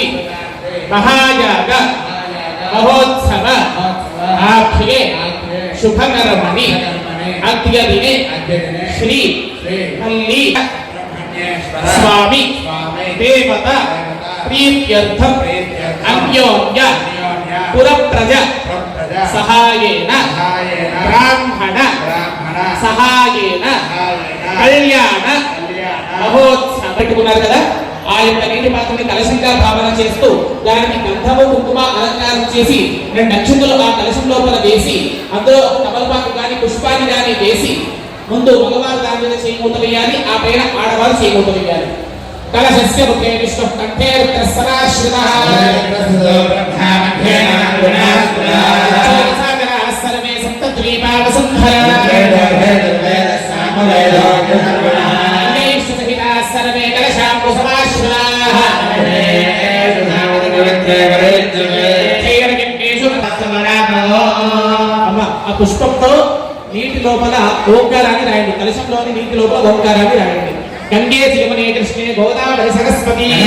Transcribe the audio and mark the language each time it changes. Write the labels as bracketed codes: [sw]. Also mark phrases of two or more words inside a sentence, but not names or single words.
[sa] महायाग महोत्सव आख्ये शुभकर्मणि अद्य दिने श्री मल्ली स्वामी देवता प्रीत्यर्थम अन्योन्य पुरप्रज सहायेन ब्राह्मण సహాయేన [te] కళ్యాణ మహోత్సవం పెట్టుకున్నారు కదా. ఆ యొక్క నీటి పాత్రని కలశంగా భావన చేస్తూ దానికి గంధము కుంకుమ అలంకారం చేసి 2 నక్షత్రాలు ఆ కలశం లోపల వేసి అందులో తమలపాకు కానీ పుష్పాన్ని కానీ వేసి ముందు మగవారు దాని మీద చేయమూత వేయాలి, ఆ పైన ఆడవారు చేయమూత వేయాలి. [sa] కలశస్య ముఖే విష్ణు కంఠే రుద్రస్వరాశ్రితః సర్వే సప్తద్వీపావసుంధరా सर्वे कलशाम्बु समाश्रिताः [te] ఆ పుష్పంతో నీటి లోపల ఓంకారాన్ని రాయండి, కలశంలోని నీటి లోపల ఓంకారాన్ని రాయండి. [sa] గంగే యమునే కృష్ణే గోదావరి సరస్వతి